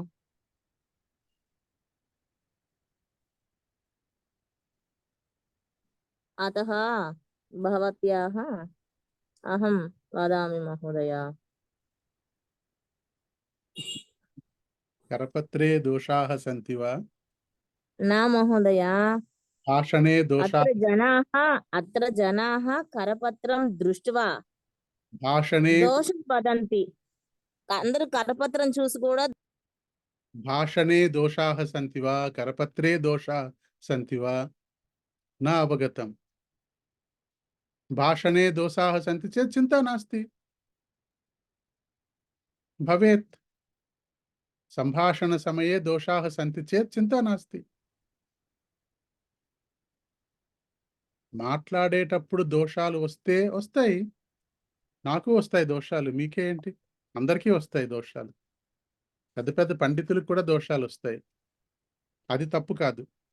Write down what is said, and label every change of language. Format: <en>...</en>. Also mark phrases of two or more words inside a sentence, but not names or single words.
<sa>अतः भवत्याः अहं वदामि महोदय। करपत्रे दोषाः सन्ति वा? न महोदय, भाषणे दोषाः, अत्र जनाः करपत्रं दृष्ट्वा भाषणे దోషం వదంతి.</sa> <te>అందరూ కరపత్రం చూసి కూడా</te> <sa>भाषणे दोषाः सन्ति वा? करपत्रे दोषाः सन्ति वा? न अवगतम्। भाषणे दोषाः सन्ति चेत् चिन्ता नास्ति, भवेत्। सम्भाषणसमये दोषाः सन्ति चेत् चिन्ता नास्ति।</sa> <te>మాట్లాడేటప్పుడు దోషాలు వస్తే వస్తాయి, నాకు వస్తాయి దోషాలు, మీకే ఏంటి? అందరికీ వస్తాయి దోషాలు. పెద్ద పెద్ద పండితులకు కూడా దోషాలు వస్తాయి, అది తప్పు కాదు.</te>